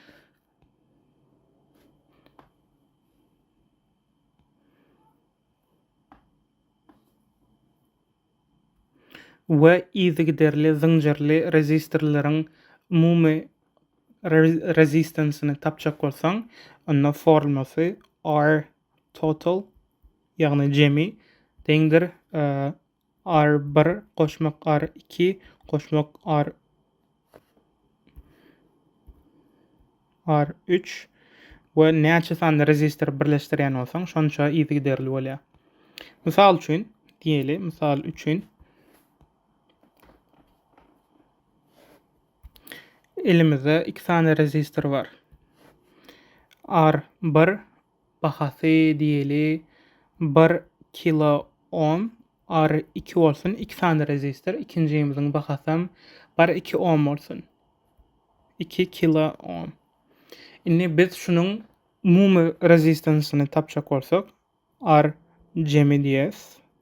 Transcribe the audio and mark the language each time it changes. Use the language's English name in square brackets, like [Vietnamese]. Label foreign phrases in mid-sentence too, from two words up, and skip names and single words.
[Turkmen] We izigiderli ziňjirli resistorlaryň umumy rezistansyny tapjak bolsaň, onda formulasy R total ýagny jemi deňdir R1 goşmak R2 goşmak R3 we näçe sany resistor birleşdirýän bolsaň şonça izigiderli bolýar. Mysal üçin diýeli, mysal üçin elimizde 2 tane resistor var. R1 bahasy diýeli 1 kilo ohm, R2 bolsun 2 tane resistor, ikincimiziň bahasam 1-2 ohm bolsun. 2 kilo ohm. Indi biz şunuň umumy rezistansyny tapjak bolsak, R jemi diýes.